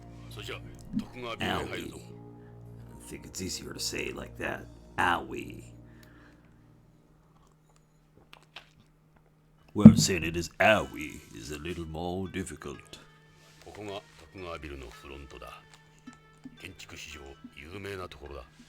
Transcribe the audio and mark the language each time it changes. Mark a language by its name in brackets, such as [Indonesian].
[Japanese] それじゃ徳川ビルへ入るぞ。 [English] I think it's easier to say it like that. Owie. Well, saying it as owie is a little more difficult. [Japanese] ここが徳川ビルのフロントだ。建築史上有名なところだ。